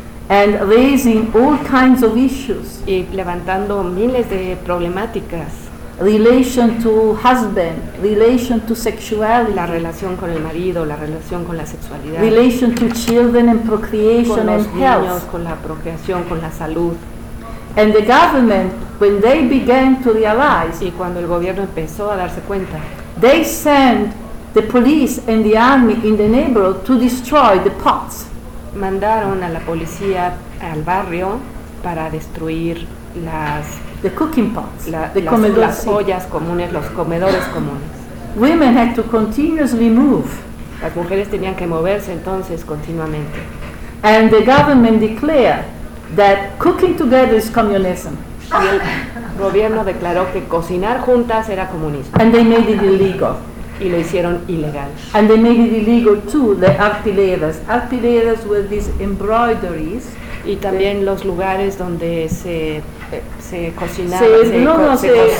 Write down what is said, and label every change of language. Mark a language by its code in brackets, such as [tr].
[en] And raising all kinds of issues, [es] y levantando miles de problemáticas. [en] Relation to husband, relation to sexuality, [es] la relación con el marido, la relación con la sexualidad. [en] Relation to children and procreation and health, [es] con los niños, con la procreación, con la salud. [en] And the government, when they began to realize, [es] y cuando el gobierno empezó a darse cuenta, [en] they sent the police and the army in the neighborhood to destroy the pots. [es] Mandaron a la policía al barrio para destruir las [en] the cooking pots, [es] las ollas comunes, los comedores comunes. [en] Women had to continuously move. [es] Las mujeres tenían que moverse entonces continuamente. [en] And the government declared that cooking together is communism. [es] Y el gobierno declaró que cocinar juntas era comunismo. [en] And they made it illegal. [es] Y lo hicieron ilegal. [en] And they made it illegal too, the artileras. Artileras were these embroideries. [es] Y también los lugares donde se cocinaba, se cocina.